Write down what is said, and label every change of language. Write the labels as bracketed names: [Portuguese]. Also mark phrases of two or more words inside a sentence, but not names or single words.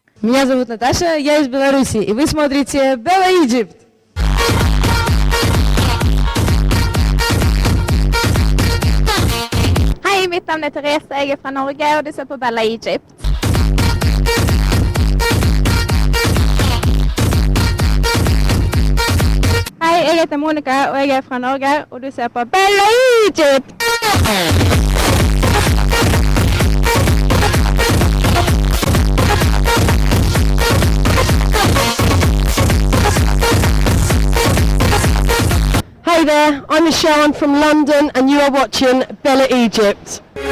[Russian] Меня зовут Наташа, я из Беларуси, и вы смотрите Bella Egypt. [Swedish] Hej, mitt namn är Therese, jag är från Norge och du ser på Bella Egypt. Hej, jag heter Monica och jag är från Norge och du ser på Bella Egypt. [English] Hi there, I'm Michelle, I'm from London and you are watching Bella Egypt.